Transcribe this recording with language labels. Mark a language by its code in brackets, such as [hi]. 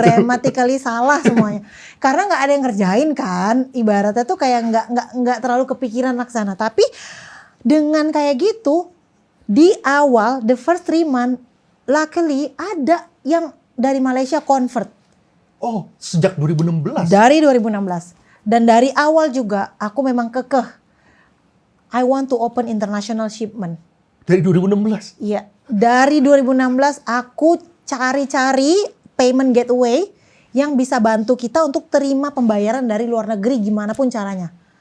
[id] grammatically salah semuanya. Karena nggak ada yang ngerjain kan, ibaratnya tuh kayak nggak terlalu kepikiran laksana. Tapi dengan kayak gitu, di awal [en] the first 3 months, [id] luckily ada yang dari Malaysia convert. Oh, sejak 2016? Dari 2016. Dan dari awal juga aku memang kekeh. [en] I want to open international shipment. [id] Dari 2016? Iya, dari 2016 aku cari-cari payment gateway yang bisa bantu kita untuk terima pembayaran dari luar negeri gimana pun caranya.